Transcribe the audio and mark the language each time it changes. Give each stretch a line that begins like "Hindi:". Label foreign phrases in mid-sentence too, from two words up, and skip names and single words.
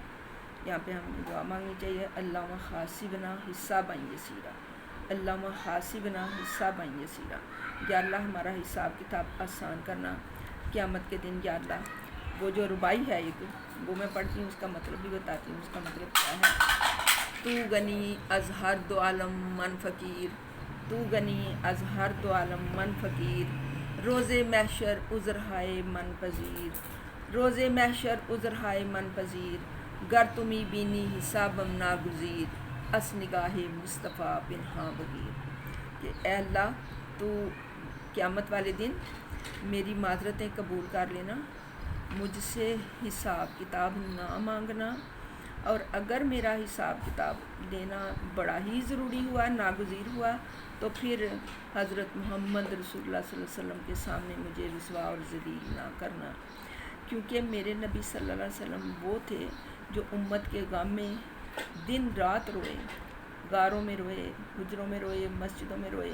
Urdu: یہاں پہ ہمیں دعا مانگنی چاہیے،
Arabic: اللہم حاسبنا حسابا یسیرا، اللہم حاسبنا حسابا یسیرا۔
Urdu: یا اللہ ہمارا حساب کتاب آسان کرنا قیامت کے دن۔ یا اللہ وہ جو ربائی ہے ایک وہ میں پڑھتی ہوں، اس کا مطلب بھی بتاتی ہوں۔ اس کا مطلب کیا ہے؟
Persian: تو غنی از ہر دو عالم من فقیر، تو غنی از ہر دو عالم من فقیر، روز محشر عذر ہائے من پذیر، روز محشر عذر ہائے من پذیر، گر تمی بینی حسابم ناگزیر، اس نگاہ مصطفیٰ پنہاں بغیر۔
Urdu: کہ اے اللہ تو قیامت والے دن میری معذرتیں قبول کر لینا، مجھ سے حساب کتاب نہ مانگنا، اور اگر میرا حساب کتاب لینا بڑا ہی ضروری ہوا، ناگزیر ہوا، تو پھر حضرت محمد رسول اللہ
Arabic: صلی اللہ علیہ وسلم
Urdu: کے سامنے مجھے رسوا اور ذلیل نہ کرنا، کیونکہ میرے نبی
Arabic: صلی اللہ علیہ وسلم
Urdu: وہ تھے جو امت کے غم میں دن رات روئے، غاروں میں روئے، حجروں میں روئے، مسجدوں میں روئے۔